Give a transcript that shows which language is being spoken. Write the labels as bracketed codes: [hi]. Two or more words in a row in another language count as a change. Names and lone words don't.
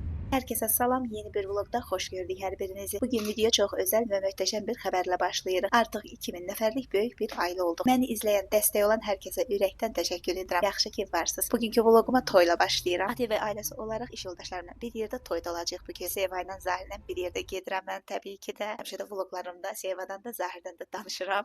[tr] Herkese salam, yeni bir vlogda hoş gördük her birinizi. Bugün video çok özel ve muhteşem bir haberle başlayırıq. [az] Artıq 2000 nəfərlik böyük bir aile olduk. Məni izleyen, dəstək olan herkese ürəkdən təşəkkür edirəm. Yaxşı ki varsınız. Bugünkü vloguma toyla başlayıram. Ati və ailəsi olaraq iş yoldaşlarımla bir yerdə toyda olacağıq bugün. Seva ilə Zahirlə bir yerdə gedirəm mən təbii ki də. Həmişə də vloglarımda Sevadan da Zahirdən də danışıram.